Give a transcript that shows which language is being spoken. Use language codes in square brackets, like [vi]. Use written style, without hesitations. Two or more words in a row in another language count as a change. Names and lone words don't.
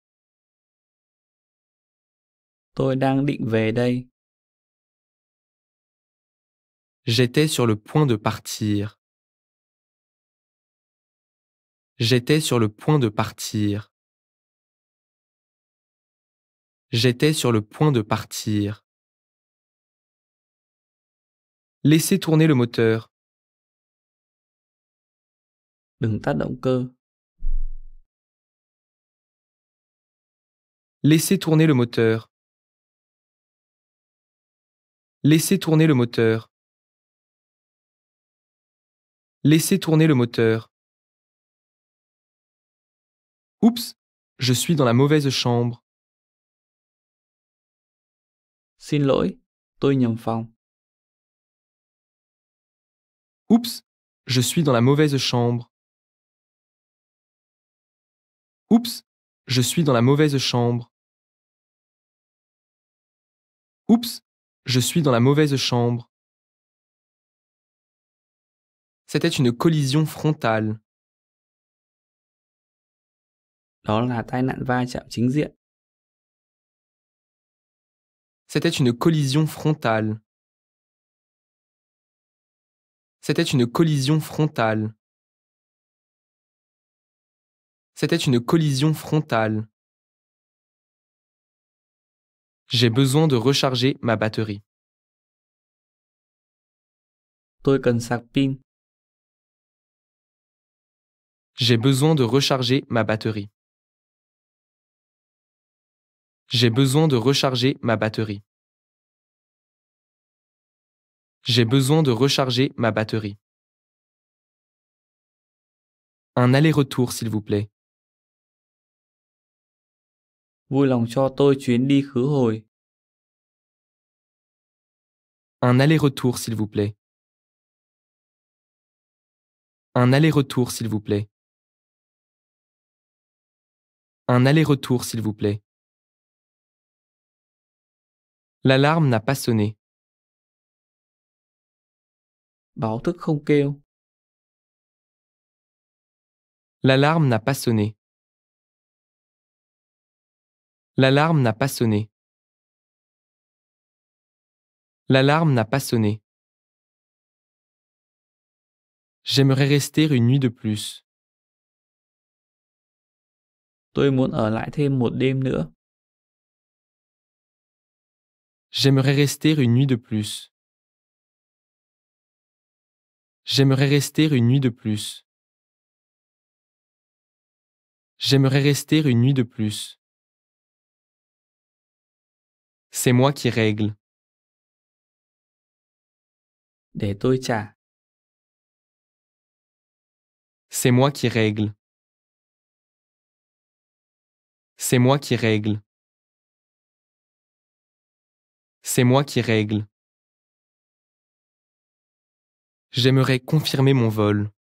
[vi] Tôi đang định về đây. [fr] J'étais sur le point de partir. J'étais sur le point de partir. J'étais sur le point de partir. Laissez tourner le moteur. [vi] Đừng tắt động cơ. [fr] Laissez tourner le moteur. Laissez tourner le moteur. Laissez tourner le moteur. Oups, je suis dans la mauvaise chambre. [vi] Xin lỗi, tôi nhầm phòng. [fr] Oups, je suis dans la mauvaise chambre. Oups, je suis dans la mauvaise chambre. Oups, je suis dans la mauvaise chambre. C'était une collision frontale. [vi] Đó là tai nạn va chạm chính diện. [fr] C'était une collision frontale. C'était une collision frontale. C'était une collision frontale. J'ai besoin de recharger ma batterie. [vi] Tôi cần sạc pin. [fr] J'ai besoin de recharger ma batterie. J'ai besoin de recharger ma batterie. J'ai besoin de recharger ma batterie. Un aller-retour, s'il vous plaît. [vi] Vui lòng cho tôi chuyến đi khứ hồi. [fr] Un aller-retour, s'il vous plaît. Un aller-retour, s'il vous plaît. Un aller-retour, s'il vous plaît. L'alarme n'a pas sonné. [vi] Báo thức không kêu. [fr] L'alarme n'a pas sonné. L'alarme n'a pas sonné. L'alarme n'a pas sonné. J'aimerais rester une nuit de plus. [vi] Tôi muốn ở lại thêm một đêm nữa. [fr] J'aimerais rester une nuit de plus. J'aimerais rester une nuit de plus. J'aimerais rester une nuit de plus. C'est moi qui règle. [vi] Để tôi trả. [fr] C'est moi qui règle. C'est moi qui règle. C'est moi qui règle. J'aimerais confirmer mon vol.